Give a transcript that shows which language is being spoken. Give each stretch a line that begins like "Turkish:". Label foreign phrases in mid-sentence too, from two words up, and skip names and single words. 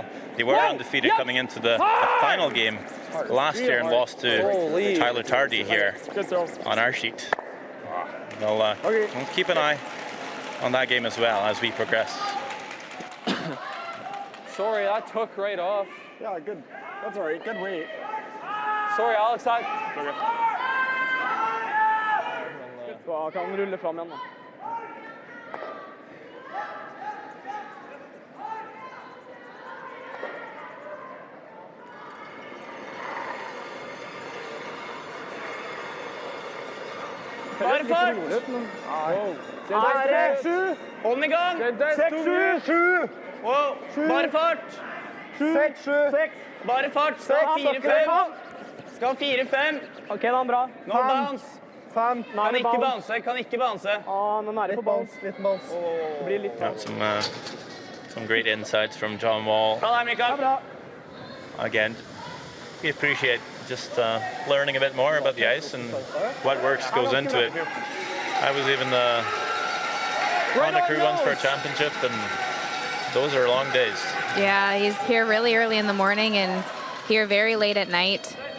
English: They were undefeated coming into the final game last year and lost to Tyler Tardy here on our sheet. We'll keep an eye on that game as well as we progress. Sorry, that took right off. Yeah, good. That's all right. Good weight. Sorry, Alex.
Norwegian: Så kan han rulle fram igjen da. Bare fart! Bare 7! Hold den i gang! 6-7! Wow. Bare fart! 6-7! Bare fart! Skal 4-5! Skal 4-5! Ok, da, bra.
English: No bounce!
Norwegian: 5. Kan ikke bounce, kan ikke bounce. Nå er det på bounce. Litt bounce. Det blir litt
English: Yeah, some great insights from John Wall.
Norwegian: Bra der, Mikael.
English: Again, we appreciate just learning a bit more about the ice and what works goes into it. I was even on the crew once for a championship, and those are long days. Yeah, he's here really early in the morning and here very late at night.